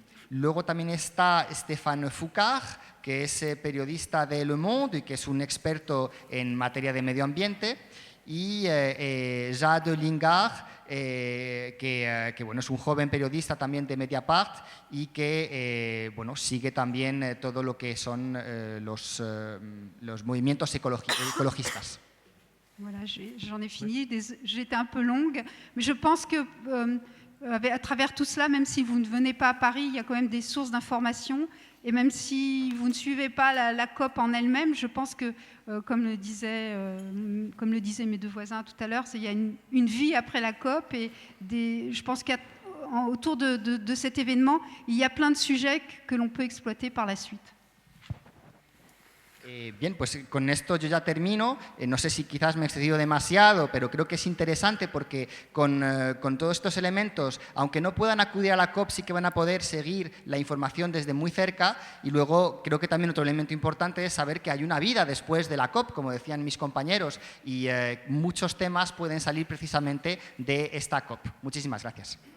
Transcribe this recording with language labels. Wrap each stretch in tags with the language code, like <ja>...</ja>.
<es>Luego también está Stéphane Foucard, que es periodista de Le Monde y que es un experto en materia de medio ambiente, y Jade Lingard, que bueno, es un joven periodista también de Mediapart y que bueno, sigue también todo lo que son los movimientos ecologistas.</es> <fr>Voilà, j'en ai fini. J'étais un peu longue, mais je pense que à travers tout cela, même si vous ne venez pas à Paris, il y a quand même des sources d'information. Et même si vous ne suivez pas la COP en elle-même, je pense que, comme le disaient mes 2 voisins tout à l'heure, il y a une vie après la COP. Et je pense qu'autour de cet événement, il y a plein de sujets que l'on peut exploiter par la suite.</fr> <es>Bien, pues con esto yo ya termino. No sé si quizás me he excedido demasiado, pero creo que es interesante porque con todos estos elementos, aunque no puedan acudir a la COP, sí que van a poder seguir la información desde muy cerca. Y luego creo que también otro elemento importante es saber que hay una vida después de la COP, como decían mis compañeros, y muchos temas pueden salir precisamente de esta COP. Muchísimas gracias.</es>